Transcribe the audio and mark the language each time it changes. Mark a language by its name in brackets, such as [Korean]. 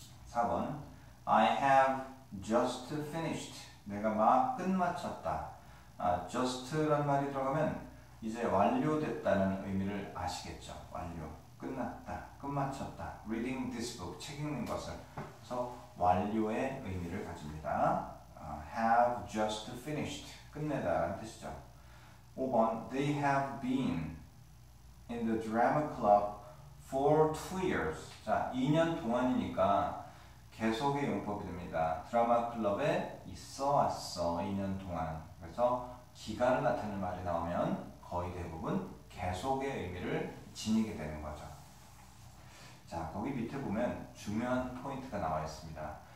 [English] 4번 I have just finished. [Korean] 내가 막 끝마쳤다. just란 말이 들어가면 이제 완료됐다는 의미를 아시겠죠. 완료, 끝났다, 끝마쳤다. [English] reading this book, [Korean] 책 읽는 것을. 그래서 완료의 의미를 가집니다. [English] have just finished, [Korean] 끝내다라는 뜻이죠. [English] 5번 They have been in the drama club for 2 years. [Korean] 자, 2년 동안이니까 계속의 용법이 됩니다. 드라마 클럽에 있어 왔어 2년 동안. 그래서 기간을 나타내는 말이 나오면 거의 대부분 계속의 의미를 지니게 되는 거죠. 자, 거기 밑에 보면 중요한 포인트가 나와 있습니다.